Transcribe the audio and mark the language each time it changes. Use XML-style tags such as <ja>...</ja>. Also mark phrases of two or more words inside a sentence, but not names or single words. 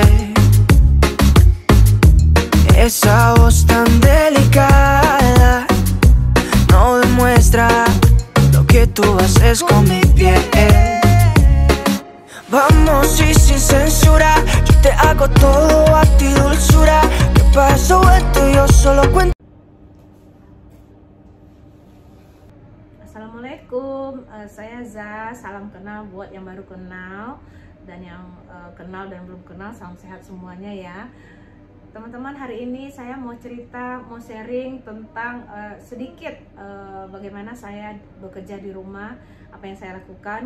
<es>Esa voz tan delicada no demuestra lo que tú haces con mi piel. Vamos y sin censura, yo te hago todo a ti, dulzura. Que para eso esto yo solo cuento.</es> <id>Assalamualaikum, saya Za. Salam kenal buat yang baru kenal dan yang kenal dan belum kenal. Salam sehat semuanya ya. Teman-teman, hari ini saya mau cerita, mau sharing tentang sedikit bagaimana saya bekerja di rumah, apa yang saya lakukan.</id>